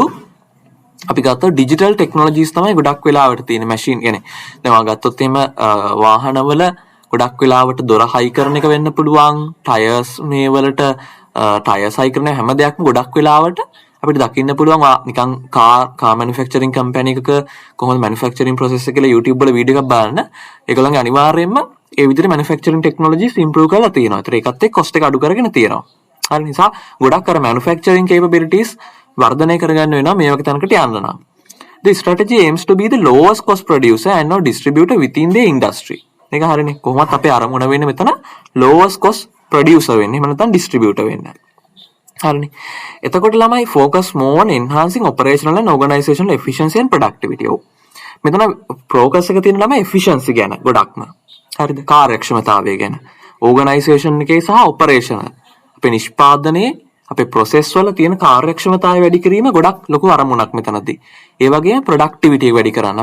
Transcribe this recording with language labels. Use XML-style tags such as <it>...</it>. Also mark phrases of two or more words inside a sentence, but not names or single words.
<si>අපි ගත්තොත්</si> <en>digital technologies</en> <si>තමයි ගොඩක් වෙලාවට තියෙන machine يعني දැන් මම ගත්තොත් එහෙම වාහනවල ගොඩක් වෙලාවට දොර හයි කරන එක වෙන්න පුළුවන් ටයර්ස් මේ වලට ටයර්ස් හයි කරන හැම දෙයක්ම ගොඩක් වෙලාවට අපිට දකින්න පුළුවන් නිකන්</si> <en>car manufacturing company</en> <si>එකක කොහොමද</si> <en>manufacturing process</en> <si>එක කියලා YouTube වල වීඩියෝ එකක් බලන්න ඒගොල්ලන්ගේ අනිවාර්යයෙන්ම ඒ විදිහට</si> <en>manufacturing technologies improve</en> <si>කරලා තියෙනවා. ඒතර ඒකත් එක්ක කොස්ට් එක අඩු කරගෙන තියෙනවා. හරි නිසා ගොඩක් අර</si> <en>manufacturing capabilities</en> <si>වර්ධනය කරගන්න වෙනවා මේ වගේ තැනකට යන්න නම්.</si> <en>The strategy aims to be the lowest cost producer and or distributor within the industry.</en> <si>මේක හරිනේ. කොහොමත් අපේ අරමුණ වෙන්නේ මෙතන</si> <en>lowest cost producer</en> <si>වෙන්න. එහෙම නැත්නම් distributor වෙන්න. හරිනේ. එතකොට ළමයි</si> <en>focus more on enhancing operational and organizational efficiency and productivity.</en> <si>ඔව්. මෙතන focus එක තියෙන ළමයි efficiency ගැන ගොඩක්ම. හරිද? කාර්යක්ෂමතාවය ගැන. organization එකේ සහ operation අපේ නිෂ්පාදනයේ අපේ process වල තියෙන කාර්යක්ෂමතාවය වැඩි කිරීම ගොඩක් ලොකු අරමුණක් මෙතනදී. ඒ වගේම productivity එක වැඩි කරන්න.</si>